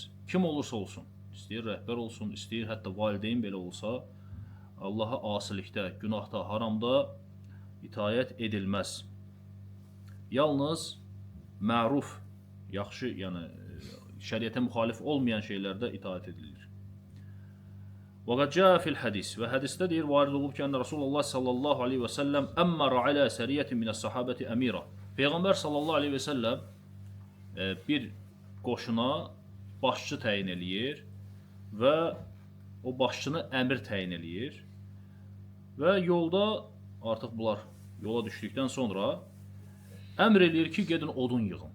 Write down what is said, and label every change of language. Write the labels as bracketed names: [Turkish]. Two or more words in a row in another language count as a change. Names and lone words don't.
[Azerbaijani] Kim olursa olsun, istəyir rəhbər olsun, istəyir hətta valideyn belə olsa, Allaha asilikdə, günahda, haramda itaət edilməz. Yalnız məruf, yaxşı, yəni şəriətə müxalif olmayan şeylərdə itaət edilir. [Arabic] وَقَدْ جَاءَ فِي الْحَدِيثِ [Azerbaijani] Və hədisdə deyir, varid olub ki, [Arabic] رسول الله صلى الله عليه وسلم أمر على سرية من الصحابة أميرا. [Azerbaijani] Peyğəmbər [Arabic] صلى الله عليه وسلم [Azerbaijani] bir qoşuna başçı təyin eləyir və o başçını əmir təyin eləyir və yolda, artıq bunlar yola düşdükdən sonra əmr eləyir ki, gedin odun yığın.